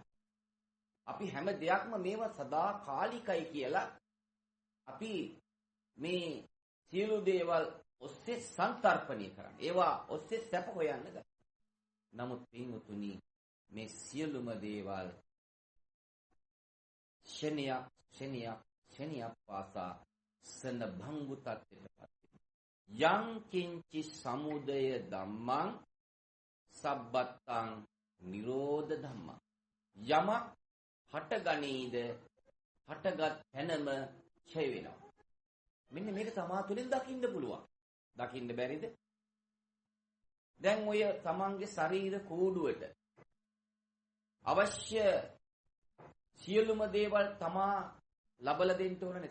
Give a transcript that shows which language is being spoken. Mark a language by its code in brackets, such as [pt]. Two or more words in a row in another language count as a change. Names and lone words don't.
[si] අපි හැම දෙයක්ම මේවා සදාකාලිකයි කියලා අපි මේ සියලු දේවල් ඔස්සේ සංතරපණය කරන්නේ. ඒවා ඔස්සේ සැප හොයන්න ගන්න. නමුත් පින්වතුනි මේ සියලුම දේවල් ශනියක් පාසා සන භංගු තත්ත්වයටපත් [pi] යං කිංචි සමුදය ධම්මං සබ්බත්තං නිරෝධ ධම්මං [si] යමක් හටගනීද හටගත් තැනම ඡය වෙනවා. මෙන්න මේක තමා තුළින් දකින්න පුළුවන්. දකින්න බැරිද? දැන් ඔය තමන්ගේ ශරීර කූඩුවට අවශ්‍ය සියලුම දේවල් තමා ලබලා දෙන්න ඕනනේ.